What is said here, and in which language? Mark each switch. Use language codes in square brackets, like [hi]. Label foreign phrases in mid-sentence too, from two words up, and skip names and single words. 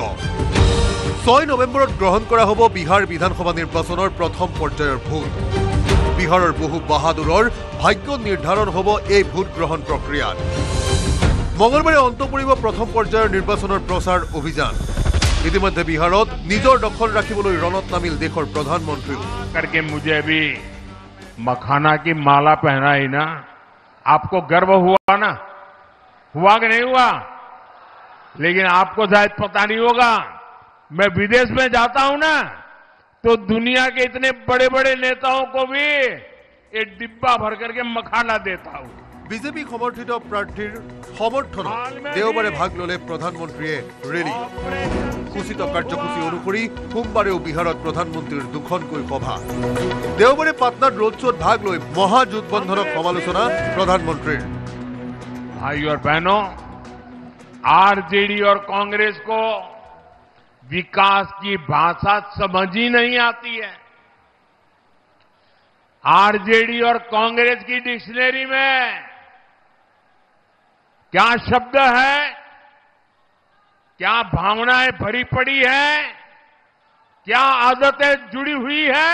[as] 6 নৱেম্বৰত গ্ৰহণ কৰা হ'ব বিহাৰ বিধানসভা নিৰ্বাচনৰ প্ৰথম পৰ্যায়ৰ ভোট। বিহাৰৰ বহু বাহাদুৰৰ ভাগ্য নিৰ্ধাৰণ হ'ব এই ভোট গ্ৰহণ প্ৰক্ৰিয়াত। মঙলবাৰে অন্ত পৰিব প্ৰথম পৰ্যায়ৰ নিৰ্বাচনৰ প্ৰচাৰ অভিযান। ইতিমধ্যে বিহাৰত নিজৰ দখল ৰাখিবলৈ ৰণত নামিল দেশৰ প্ৰধানমন্ত্ৰীও। [hi] करके मुझे अभी मखाना की माला पहनाई ना, आपको गर्व हुआ ना? हुआ कि नहीं हुआ? लेकिन आपको शायद पता नहीं होगा, मैं विदेश में जाता हूं ना तो दुनिया के इतने बड़े बड़े नेताओं को भी ये डिब्बा भर करके मखाना देता हूं। [as] বিজেপি সমৰ্থিত প্ৰাৰ্থীৰ সমৰ্থনত দেওবাৰে ভাগ ললে প্ৰধানমন্ত্ৰীয়ে ৰেলী। সূচিত কাৰ্যসূচী অনুসৰি সোমবাৰেও বিহাৰত প্ৰধানমন্ত্ৰীৰ দুখনকৈ সভা। দেওবাৰে পাটনাত ৰোড শ্ব'ত ভাগ লৈ মহাজোটবন্ধনক সমালোচনা প্ৰধানমন্ত্ৰীৰ। [hi] भाई और बहनों, आरजेडी और कांग्रेस को विकास की भाषा समझ ही नहीं आती है। आरजेडी और कांग्रेस की डिक्शनरी में क्या शब्द है, क्या भावनाएं भरी पड़ी है, क्या आदतें जुड़ी हुई है।